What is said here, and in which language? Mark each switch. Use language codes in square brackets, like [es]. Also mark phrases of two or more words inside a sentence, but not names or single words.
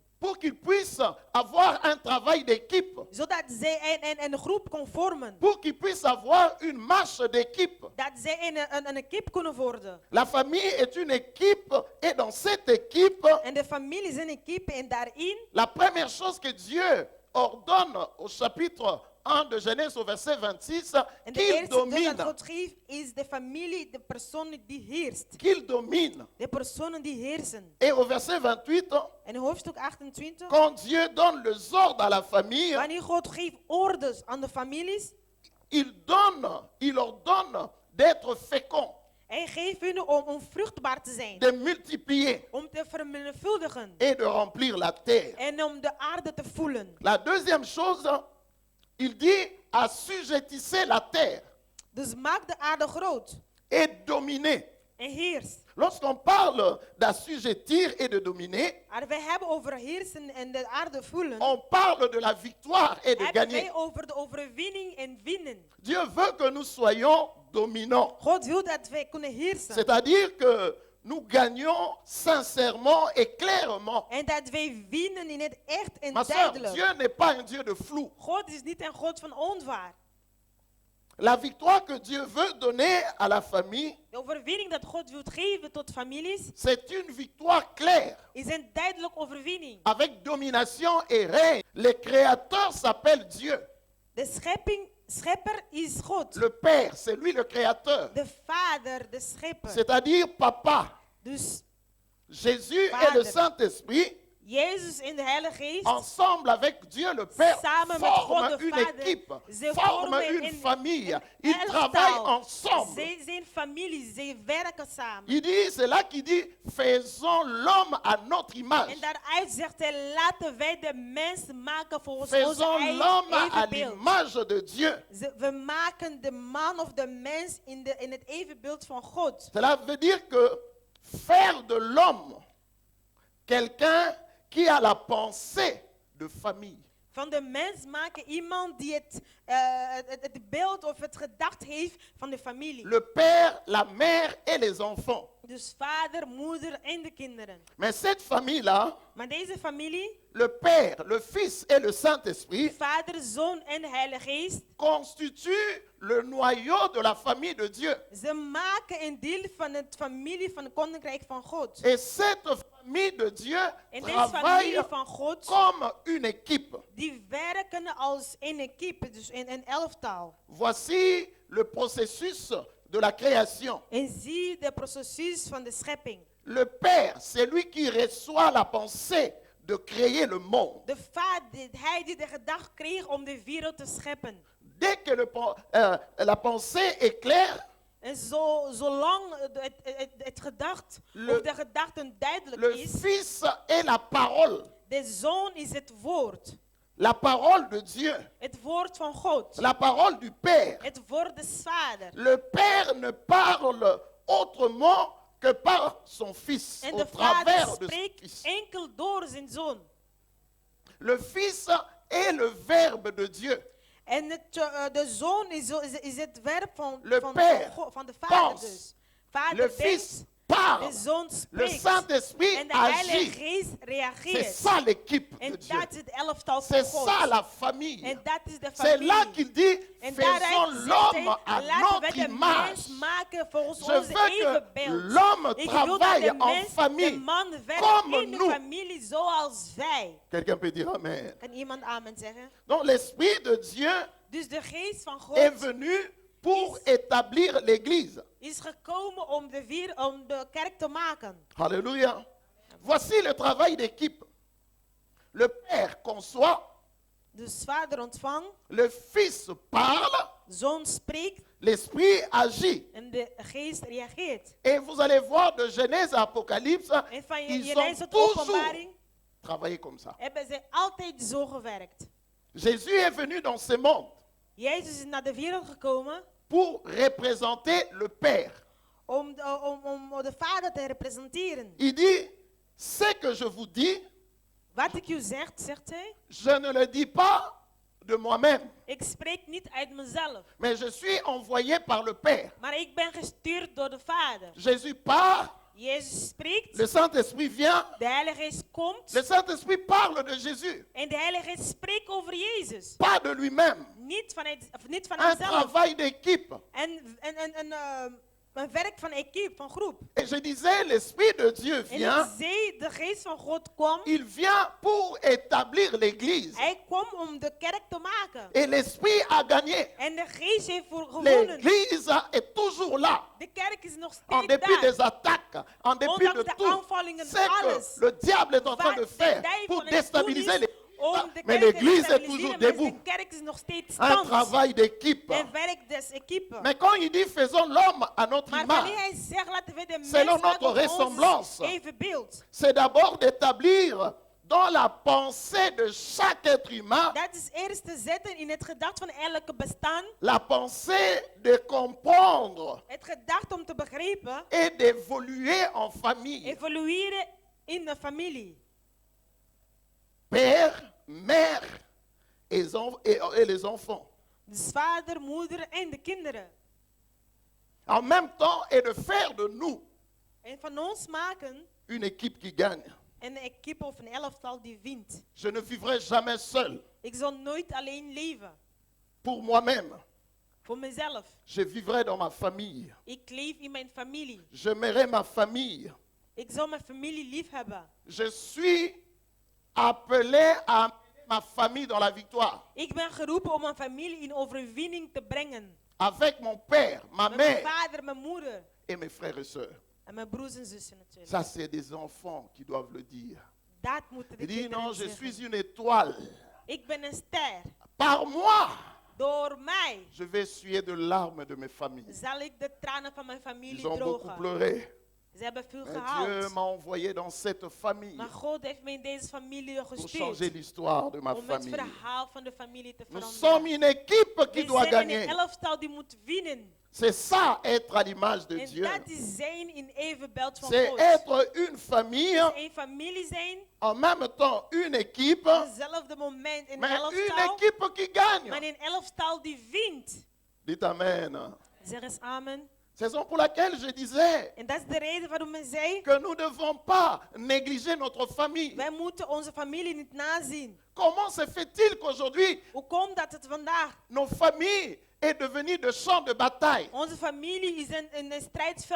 [fr] Pour qu'il puisse avoir un travail d'équipe. [nl] Zodat zij een groep kon vormen. [fr] Pour qu'il puisse avoir une marche d'équipe. [nl] Dat zij een equipe kunnen worden. [fr] La famille est une équipe et dans cette équipe, [nl] En de familie is een equipe en daarin, [fr] la première chose que Dieu ordonne au chapitre 1 de Genèse au verset 26, [nl] en de [fr] qu'il [nl] eerste deel [fr] domine. [nl] dat God geeft is de familie, de persoon die heerst. [fr] Qu'il domine. [nl] De personen die heersen. [fr] Et au verset 28, [nl] En in hoofdstuk 28, [fr] quand Dieu donne les ordres à la famille, [nl] wanneer God geeft orders aan de families, [fr] il ordonne d'être fécond, [nl] hij geeft hun om vruchtbaar te zijn. [fr] de multiplier [nl] Om te vermenigvuldigen. [fr] et de remplir la terre. [nl] En om de aarde te voelen. [fr] La deuxième chose, il dit assujettissez la terre [nl] Dus maak de aarde groot. [fr] et dominez. [nl] En heers. [fr] Lorsqu'on parle d'assujettir et de dominer, [nl] Als wij hebben over heersen en de aarde voelen, [fr] on parle de la victoire et de [nl] hebben [fr] gagner. [nl] wij over de overwinning en winnen. [fr] Dieu veut que nous soyons dominants. [nl] God wil dat wij kunnen heersen. [fr] C'est-à-dire que nous gagnons sincèrement et clairement. [nl] En dat wij winnen in het echt en [fr] Ma soeur, [nl] duidelijk. [fr] Dieu n'est pas un Dieu de flou. [nl] God is niet een God van onwaar. [fr] La victoire que Dieu veut donner à la famille, [nl] De overwinning dat God wil geven tot families, [fr] c'est une victoire claire, [nl] is een duidelijke overwinning. [fr] avec domination et règne. Le Créateur s'appelle Dieu. [nl] De schepper is God. [fr] Le Père, c'est lui le Créateur. [nl] De vader, de schepper. [fr] C'est-à-dire Papa. [nl] Dus [fr] Jésus et [nl] Vader. [fr] le Saint-Esprit, [nl] Jezus en de Heilige Geest, [fr] ensemble avec Dieu le Père, [nl] samen met God [fr] forment [nl] de [fr] une [nl] Vader, [fr] équipe, [nl] ze [fr] forment [nl] vormen [fr] une [nl] een [fr] famille. Ils [nl] elftal. [fr] travaillent ensemble. [nl] Zij zijn familie, zij werken samen. [fr] Il dit, c'est là qu'il dit, faisons l'homme à notre image. [nl] En daaruit zegt hij, laten wij de mens maken volgens onze [fr] Faisons [nl] eigen [fr] l'homme à [nl] evenbeeld. [fr] l'image de Dieu. [nl] We maken de man of de mens in het evenbeeld van God. [fr] Cela veut dire que faire de l'homme quelqu'un qui a la pensée de famille. [nl] Van de mens maken iemand die het beeld of het gedacht heeft van de familie. [fr] Le père, la mère et les enfants. [nl] Dus vader, moeder en de kinderen. [fr] Mais cette famille-là, [nl] Maar deze familie, [fr] le Père, le Fils et le Saint-Esprit, [nl] vader, zoon en heilige geest, [fr] constituent le noyau de la famille de Dieu. [nl] ze maken een deel van het familie van het koninkrijk van God. [fr] Et cette famille de Dieu [nl] En deze [fr] travaille [nl] familie van God, [fr] comme une équipe. [nl] die werken als een equipe, dus in een elftal. [fr] Voici le processus de la création. [nl] En zie de processus van de schepping. [fr] Le Père, c'est lui qui reçoit la pensée de créer le monde. [nl] De vader, hij die de gedachte kreeg om de wereld te scheppen. [fr] Dès que la pensée est claire, [nl] En zolang het gedacht, of de gedachte duidelijk [fr] le [nl] is, [fr] Fils est la parole. [nl] de Zoon is het woord. [fr] La parole de Dieu. [nl] Het woord van God. [fr] La parole du Père. [nl] Het woord des Vader. [fr] Le Père ne parle autrement que par son Fils, [nl] En [fr] au [nl] de [fr] travers [nl] Vader [fr] de son [nl] spreekt [fr] Fils. [nl] enkel door zijn Zoon. [fr] Le Fils est le Verbe de Dieu. [nl] En de Zoon is het werk van [fr] Le [nl] van [fr] Père [nl] van de Vader [fr] pense. [nl] dus. [fr] Le [nl] Vader [fr] Fils [nl] denkt, [fr] parle. [nl] de Zoon [fr] Le [nl] spreekt. [fr] Saint-Esprit [nl] En de Heilige [fr] agit. [nl] Geest [fr] C'est [nl] reageert. [fr] ça l'équipe de [nl] En [fr] Dieu. [nl] dat is het elftal van [fr] C'est [nl] God. [fr] ça la famille. [nl] En dat is de [fr] C'est là [nl] familie. [fr] qu'il dit, [nl] En [fr] faisons [nl] daaruit zegt [fr] l'homme à [nl] hij, laten we [fr] notre [nl] de [fr] image. [nl] mens maken volgens [fr] Je [nl] onze [fr] veux [nl] evenbeeld. [fr] que l'homme [nl] Ik wil dat [fr] travaille [nl] de [fr] en [nl] mens, de [fr] famille [nl] man werkt [fr] comme [nl] in de [fr] nous. [nl] familie zoals wij. [fr] Quelqu'un peut dire Amen. [nl] Kan iemand amen zeggen? [fr] Donc l'Esprit de Dieu [nl] Dus de geest van God [fr] est venu pour établir l'Église. [nl] is gekomen om de kerk te maken. [fr] Alléluia. Voici le travail d'équipe. Le Père conçoit, [nl] Dus vader ontvangt, [fr] le Fils parle, [nl] zoon spreekt [fr] l'Esprit agit. [nl] en de geest reageert. [fr] Et vous allez voir de Genèse à Apocalypse, [nl] En van [fr] ils [nl] Jereis [fr] ont [nl] tot [fr] toujours [nl] openbaring [fr] travaillé comme ça. [nl] hebben ze altijd zo gewerkt. [fr] Jésus est venu dans ce monde [nl] Jezus is naar de wereld gekomen [fr] pour représenter le Père. [nl] om de vader te representeren. [fr] Il dit, ce que je vous dis, [nl] Wat ik u zeg, zegt hij, [fr] je ne le dis pas de moi-même, [nl] ik spreek niet uit mezelf, [fr] mais je suis envoyé par le Père. [nl] maar ik ben gestuurd door de Vader. [fr] Jésus part, [nl] Jezus spreekt, [fr] le Saint-Esprit vient, [nl] de Heilige Geest komt [fr] le Saint-Esprit parle de Jésus, [nl] en de Heilige Geest spreekt over Jezus. [fr] pas de lui-même. [nl] Niet van [fr] Un [nl] hemzelf. [fr] travail d'équipe. [nl] Een werk van equipe, van groep. [fr] Et je disais, l'Esprit de Dieu [nl] En ik [fr] vient, [nl] zei, de Geest van God kwam. [fr] il vient pour établir l'Église. [nl] Hij kwam om de kerk te maken. [fr] Et l'Esprit a gagné. [nl] En de Geest heeft gewonnen. [fr] L'Église est toujours là. [nl] De kerk is nog [fr] En [nl] steeds [fr] dépit [nl] daar. [fr] des attaques, en dépit [nl] Ondanks [fr] de [nl] de [fr] tout, [nl] aanvallingen, [fr] c'est [nl] alles. [fr] que le diable est en train de [nl] Wat [fr] faire [nl] de duivel [fr] pour [nl] aan het doen [fr] déstabiliser [nl] is [fr] l'Église. [nl] om de [fr] Mais [nl] kerk te [fr] l'Église est [nl] destabiliseren, [fr] toujours [nl] maar [fr] debout. [nl] de kerk is nog steeds [fr] Un [nl] stand. [fr] travail d'équipe. [nl] Een werk des equipe. [fr] Mais quand il dit faisons l'homme à notre [nl] Maar wanneer [fr] image, [nl] hij zegt laten we de [fr] Selon [nl] mens maken [fr] notre [nl] op ons [fr] ressemblance. [nl] evenbeeld. [fr] c'est d'abord d'établir dans la pensée de chaque être humain [nl] Dat is eerst te zetten in het gedacht van elke bestaan. [fr] la pensée de comprendre [nl] Het gedacht om te begrijpen. [fr] et d'évoluer en famille. [nl] Evolueren in de familie. [fr] Père, mère et les enfants. [nl] Dus vader, moeder en de kinderen. [fr] En même temps, et de faire de nous [nl] En van ons maken [fr] une équipe qui gagne. [nl] een equipe of een elftal die wint. [fr] Je ne vivrai jamais seul [nl] Ik zal nooit alleen leven. [fr] pour moi-même. [nl] Voor mezelf. [fr] Je vivrai dans ma famille. [nl] Ik leef in mijn familie. [fr] J'aimerai ma famille. [nl] Ik zal mijn familie lief hebben. [fr] Je suis appelé à amener ma famille dans la victoire. [nl] Ik ben geroepen om mijn familie in overwinning te brengen. [fr] Avec mon père, ma [nl] Met mijn [fr] mère [nl] vader, mijn moeder [fr] et mes frères et sœurs. [nl] en mijn broers en zussen natuurlijk. [fr] Ça, c'est des enfants qui doivent le dire. [nl] Dat moeten de [fr] Il dit [nl] kinderen [fr] non, je [nl] zeggen. [fr] suis une étoile. [nl] Ik ben een ster. [fr] Par moi, [nl] Door mij [fr] je vais essuyer de larmes de mes familles. [nl] zal ik de tranen van mijn familie [fr] Ils ont beaucoup [nl] drogen. [fr] pleuré. [nl] Ze hebben veel [fr] Mais Dieu [nl] gehaald. [fr] m'a envoyé dans cette famille [nl] Maar God heeft me in deze familie [fr] pour changer [nl] gestuurd. [fr] l'histoire de ma [nl] Om het [fr] famille. [nl] verhaal van de familie te [fr] Nous sommes [nl] veranderen. [fr] une équipe qui [nl] We [fr] doit [nl] zijn een [fr] gagner. [nl] elftal die moet winnen. [fr] C'est ça, être à l'image de [nl] En [fr] Dieu. [nl] dat is zijn in evenbeeld van [fr] C'est [nl] God. [fr] être une famille, [nl] Een familie zijn, [fr] en même temps une équipe, [nl] dezelfde moment een [fr] mais une [nl] elftal, [fr] équipe qui gagne. [nl] maar een elftal die wint. [fr] Dites Amen. [nl] Zeg eens amen. [fr] C'est la raison pour laquelle je disais [nl] En dat is de reden waarom ik zei, [fr] que nous ne devons pas négliger notre famille. [nl] wij moeten onze familie niet nazien. [fr] Comment se fait-il qu'aujourd'hui, [nl] Hoe komt dat het vandaag? [fr] nos familles est devenue de champs de bataille? [nl] Onze familie is een strijdveld geworden.